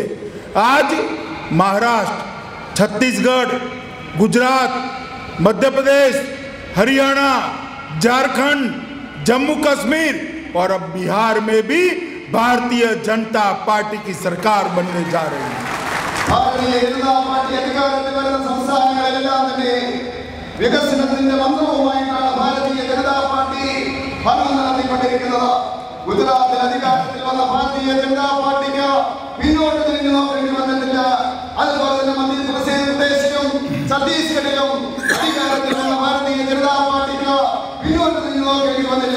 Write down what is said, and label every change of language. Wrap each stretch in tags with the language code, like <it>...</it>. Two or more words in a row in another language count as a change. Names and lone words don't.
<hi>आज महाराष्ट्र, छत्तीसगढ़, गुजरात, मध्य प्रदेश, हरियाणा, झारखंड, जम्मू कश्मीर और अब बिहार में भी भारतीय जनता पार्टी की सरकार बनने जा रही है।</hi> <ml>भारतीय जनता पार्टी अधिकारത്തിൽ വരുന്ന സംസ്ഥാനങ്ങളിലെല്ലാം തന്നെ വികസനത്തിന്റെ മന്ത്രവുമായിട്ടാണ് ഭാരതീയ ജനതാ പാർട്ടി ഭരണം നടത്തിക്കൊണ്ടിരിക്കുന്നത്. ഗുജറാത്തിൽ അധികാരത്തിൽ വന്ന ഭാരതീയ ജനതാ പാർട്ടിക്ക് പിന്നോട്ട് തിരിഞ്ഞു നോക്കേണ്ടി വന്നിട്ടില്ല. അതുപോലെ തന്നെ മധ്യപ്രദേശിലും ഛത്തീസ്ഗഡിലും അധികാരത്തിൽ വന്ന ഭാരതീയ ജനതാ പാർട്ടിക്ക് പിന്നോട്ട് തിരിഞ്ഞു നോക്കേണ്ടി വന്നില്ല.</ml>